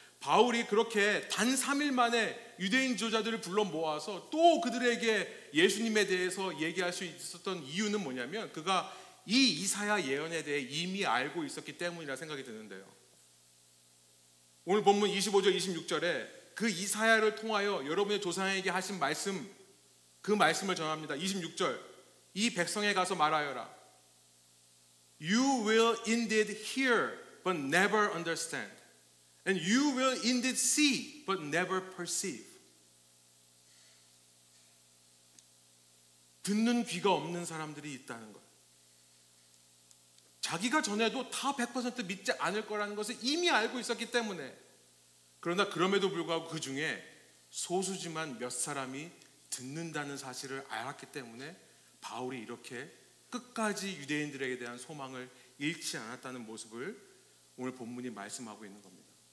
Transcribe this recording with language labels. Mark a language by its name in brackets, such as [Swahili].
[Korean] 바울이 그렇게 단 3일 만에 유대인 지도자들을 불러 모아서 또 그들에게 예수님에 대해서 얘기할 수 있었던 이유는 뭐냐면 그가 이 이사야 예언에 대해 이미 알고 있었기 때문이라 생각이 드는데요. 오늘 본문 25절 26절에 그 이사야를 통하여 여러분의 조상에게 하신 말씀, 그 말씀을 전합니다. 26절 이 백성에 가서 말하여라. [English] You will indeed hear but never understand. And you will indeed see but never perceive. [Korean] 듣는 귀가 없는 사람들이 있다는 것. 자기가 전해도 다 100% 믿지 않을 거라는 것을 이미 알고 있었기 때문에, 그러나 그럼에도 불구하고 그 중에 소수지만 몇 사람이 듣는다는 사실을 알았기 때문에 바울이 이렇게 끝까지 유대인들에게 대한 소망을 잃지 않았다는 모습을 오늘 본문이 말씀하고 있는 겁니다.